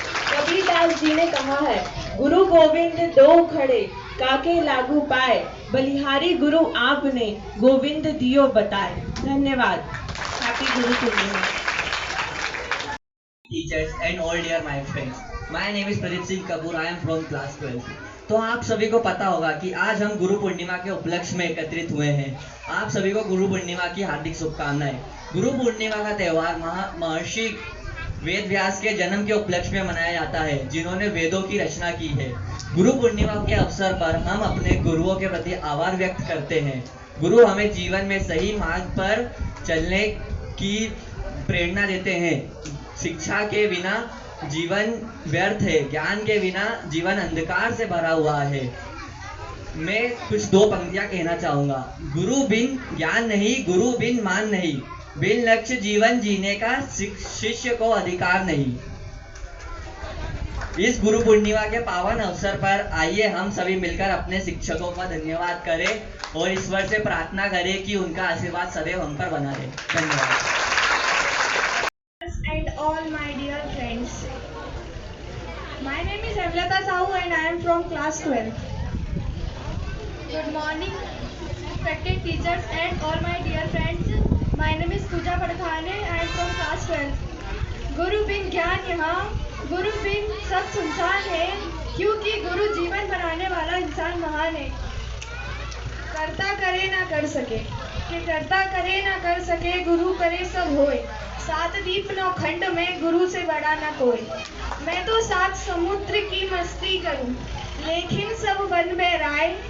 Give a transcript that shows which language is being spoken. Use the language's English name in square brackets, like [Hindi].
[Hindi] कबीरदास जी ने कहा है, गुरु गोविंद दो खड़े काके लागू पाए, बलिहारी गुरु आपने गोविंद दियो बताए। धन्यवाद। Happy Guru Purnima. [English] Teachers and all dear my friends, my name is Pradeep Singh Kapoor. I am from class 12. [Hindi] तो आप सभी को पता होगा कि आज हम गुरु पूर्णिमा के उपलक्ष्य में एकत्रित हुए हैं। आप सभी को गुरु पूर्णिमा की हार्दिक शुभकामनाएं। गुरु पूर्णिमा का त्यौहार महर्षि वेद व्यास के जन्म के उपलक्ष्य में मनाया जाता है, जिन्होंने वेदों की रचना की है। गुरु पूर्णिमा के अवसर पर हम अपने गुरुओं के प्रति आभार व्यक्त करते हैं। गुरु हमें जीवन में सही मार्ग पर चलने की प्रेरणा देते हैं। शिक्षा के बिना जीवन व्यर्थ है, ज्ञान के बिना जीवन अंधकार से भरा हुआ है। मैं कुछ दो पंक्तियां कहना चाहूंगा। गुरु बिन ज्ञान नहीं, गुरु बिन मान नहीं, बिन लक्ष्य जीवन जीने का शिष्य को अधिकार नहीं। इस गुरु पूर्णिमा के पावन अवसर पर आइए हम सभी मिलकर अपने शिक्षकों का धन्यवाद करें और ईश्वर से प्रार्थना करें कि उनका आशीर्वाद सदैव हम पर बना रहे। धन्यवाद। [English] And all my dear friends, my name is Amlata Sahu and I am from class 12. Good morning, respected teachers and all my dear friends. My name is Pooja Padkhane. I am from class 12. [Hindi] गुरु बिन ज्ञान यहाँ, गुरु बिन सब सुनसान है, क्योंकि गुरु जीवन बनाने वाला इंसान महान है। करता करे ना कर सके, कि करता करे ना कर सके, गुरु करे सब होए। सात दीप नौ खंड में गुरु से बड़ा ना कोई। मैं तो सात समुद्र की मस्ती करूं, लेकिन सब वन में राय।